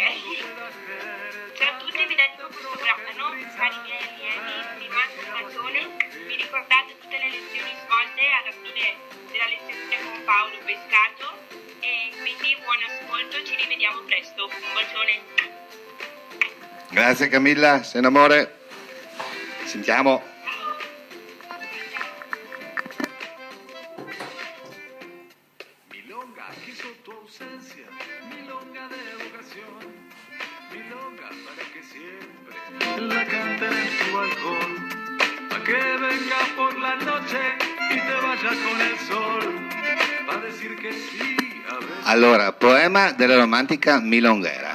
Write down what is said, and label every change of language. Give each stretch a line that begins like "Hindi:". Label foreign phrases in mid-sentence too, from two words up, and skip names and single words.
Italian: Ciao a tutti, vi dedico questo brano, cari miei allievi, vi mando una canzone, vi ricordate tutte le lezioni svolte alla fine della lezione con Paolo Pescato e quindi buon ascolto, ci rivediamo presto, un bacione. Grazie Camilla, sei un amore. Sentiamo.
Spanish: Milonga, quiso tu ausencia, milonga de vocación, milonga para que siempre la canten en tu balcón, a que venga por la noche y te vaya con el sol, va a decir que sí a veces.
Italian: Allora, Poema della romantica milonghera.